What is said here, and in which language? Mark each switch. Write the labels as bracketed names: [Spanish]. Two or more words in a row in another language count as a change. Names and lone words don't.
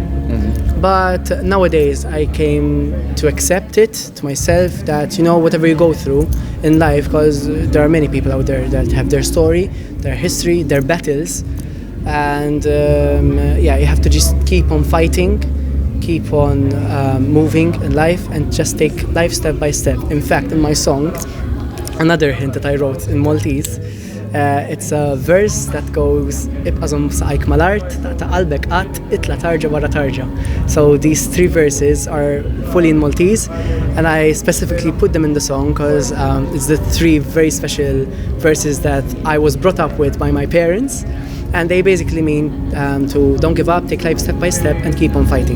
[English] But nowadays I came to accept it to myself that, you know, whatever you go through in life, because there are many people out there that have their story, their history, their battles, and yeah, you have to just keep on fighting, keep on moving in life, and just take life step by step. In fact, in my song, another hint that I wrote in Maltese, it's a verse that goes [Maltese] "Ibqazum saqajk mal-art, ta' qalbek qatt, itla tarġa wara tarġa." [English] So these three verses are fully in Maltese, and I specifically put them in the song because it's the three very special verses that I was brought up with by my parents, and they basically mean to don't give up, take life step by step, and keep on fighting.